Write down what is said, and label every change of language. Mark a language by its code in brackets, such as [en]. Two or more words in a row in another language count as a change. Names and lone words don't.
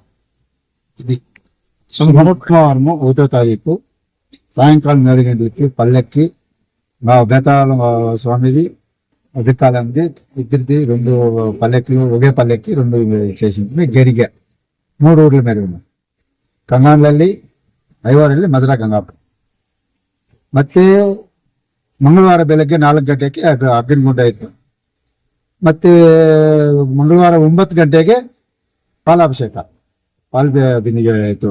[te] ఇది సోమవారము 1వ తారీఖు సాయంకాలం 7 గంటలకి పల్లెక్కి మా బేతాళ స్వామిది అధికాలంది ఇద్దరిది 2 పల్లెక్లు, ఒకే పల్లెక్కి 2 చేసింది. గరిగ 3 ఊర్ల మీద ఉన్నాయి. [kn] ಕಂಗಾನಲ್ಲಿ 5 ಮಜರಾ ಗಂಗಾಪುರ. ಮತ್ತೆ ಮಂಗಳವಾರ ಬೆಳಗ್ಗೆ 4 ಗಂಟೆಗೆ ಅಗ್ನಿಗುಂಡ ಇತ್ತು. ಮತ್ತೆ ಮಂಗಳವಾರ 9 ಗಂಟೆಗೆ ಪಾಲಾಭಿಷೇಕ, ಪಾಲ್ ಬಿಂದಿಗೆ ಆಯ್ತು.